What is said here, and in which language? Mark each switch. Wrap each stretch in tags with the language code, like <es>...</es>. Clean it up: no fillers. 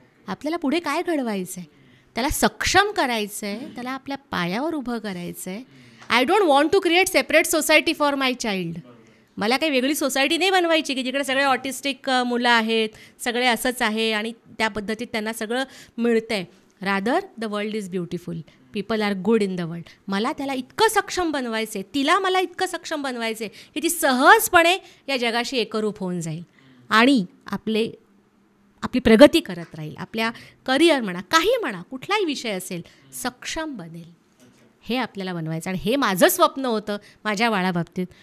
<mr>आपल्याला पुढे काय घडवायचं आहे, त्याला सक्षम करायचं आहे, त्याला आपल्या पायावर उभं करायचं आहे.</mr> <en>I don't want to create separate society for my child.</en> <mr>मला काही वेगळी सोसायटी नाही बनवायची की जिकडे सगळे ऑटिस्टिक मुलं आहेत, सगळे असंच आहे आणि त्या पद्धतीत त्यांना सगळं मिळतं आहे.</mr> <en>Rather the world is beautiful, people are good in the world.</en> <mr>मला त्याला इतकं सक्षम बनवायचं आहे, तिला मला इतकं सक्षम बनवायचं आहे की ती सहजपणे या जगाशी एकरूप होऊन जाईल आणि आपली प्रगती करत राहील, आपल्या करिअर म्हणा, काही म्हणा, कुठलाही विषय असेल, सक्षम बनेल. हे आपल्याला बनवायचं आणि हे माझं स्वप्न होतं माझ्या बाळाबाबतीत.</mr>